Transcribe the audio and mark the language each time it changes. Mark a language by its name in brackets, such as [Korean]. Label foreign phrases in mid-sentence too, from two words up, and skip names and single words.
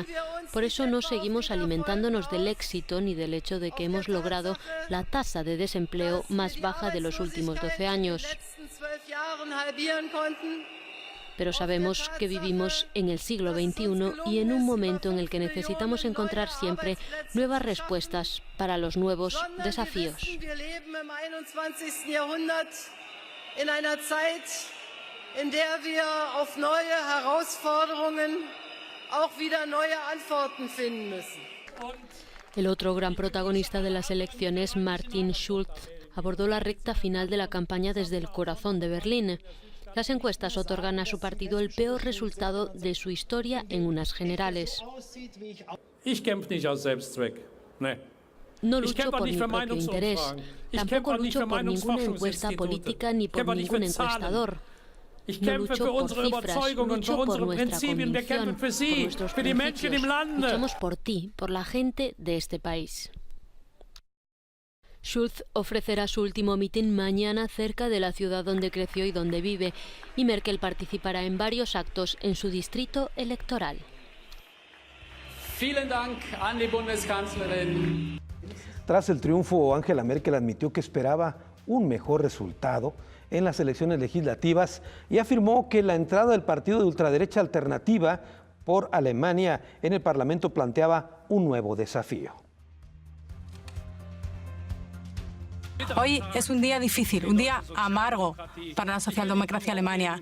[Spanish] Por eso no seguimos alimentándonos del éxito ni del hecho de que hemos logrado la tasa de desempleo más baja de los últimos 12 años. Pero sabemos que vivimos en el siglo XXI y en un momento en el que necesitamos encontrar siempre nuevas respuestas para los nuevos desafíos. [German] In einer Zeit, in der wir auf neue Herausforderungen auch wieder neue Antworten finden müssen. [Spanish] El otro gran protagonista de las elecciones, Martin Schulz, abordó la recta final de la campaña desde el corazón de Berlín. Las encuestas otorgan a su partido el peor resultado de su historia en unas generales. [German] Ich kämpfe nicht aus Selbstzweck. Nee. [Spanish] No lucho por mi propio interés, tampoco lucho por ninguna encuesta política ni por ningún encuestador. No lucho por cifras, lucho por nuestra convicción, por nuestros principios. Luchamos por ti, por la gente de este país. Schulz ofrecerá su último mitin mañana cerca de la ciudad donde creció y donde vive, y Merkel participará en varios actos en su distrito electoral. [German] Vielen Dank an die Bundeskanzlerin. [Spanish] Tras el triunfo, Angela Merkel admitió que esperaba un mejor resultado en las elecciones legislativas y afirmó que la entrada del partido de ultraderecha Alternativa por Alemania en el Parlamento planteaba un nuevo desafío. Hoy es un día difícil, un día amargo para la socialdemocracia alemana.